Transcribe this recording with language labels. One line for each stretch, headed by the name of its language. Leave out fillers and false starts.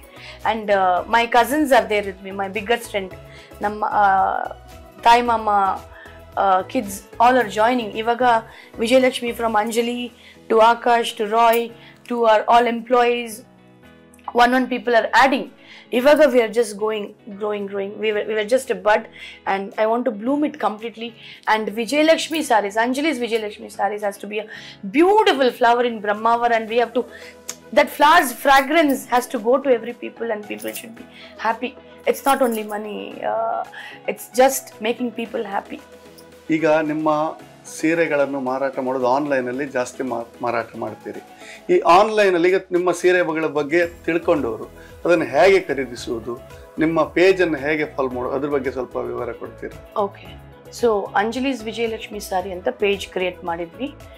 English: and my cousins are there with me, my biggest friend,
Kannada: ನಮ್ಮ ತಾಯಿ ಮಾಮ
English: Kids all are joining. ಇವಾಗ Vijayalakshmi from Anjali to Akash to Rai to are all employees, one people are adding. Ivaga we are just growing. We were just a bud, and I want to bloom it completely. And Vijayalakshmi sarees, Anjali's Vijayalakshmi sarees has to be a beautiful flower in Brahmavar, and we have to, that flower's fragrance has to go to every people, and people should be happy. It's not only money, it's just making people happy.
Kannada: ಈಗ ನಿಮ್ಮ ಸೀರೆಗಳನ್ನು ಮಾರಾಟ ಮಾಡೋದು ಆನ್ಲೈನಲ್ಲಿ ಜಾಸ್ತಿ ಮಾರಾಟ ಮಾಡ್ತೀರಿ. ಈ ಆನ್ಲೈನಲ್ಲಿ ಈಗ ನಿಮ್ಮ ಸೀರೆಗಳ ಬಗ್ಗೆ ತಿಳ್ಕೊಂಡವರು ಅದನ್ನು ಹೇಗೆ ಖರೀದಿಸುವುದು, ನಿಮ್ಮ ಪೇಜನ್ನು ಹೇಗೆ ಫಾಲೋ ಮಾಡೋದು, ಅದ್ರ ಬಗ್ಗೆ ಸ್ವಲ್ಪ ವಿವರ ಕೊಡ್ತೀರಾ? ಓಕೆ, ಸೊ ಅಂಜಲಿ's ವಿಜಯಲಕ್ಷ್ಮಿ ಸಾರಿ ಅಂತ ಪೇಜ್ ಕ್ರಿಯೇಟ್ ಮಾಡಿದ್ವಿ.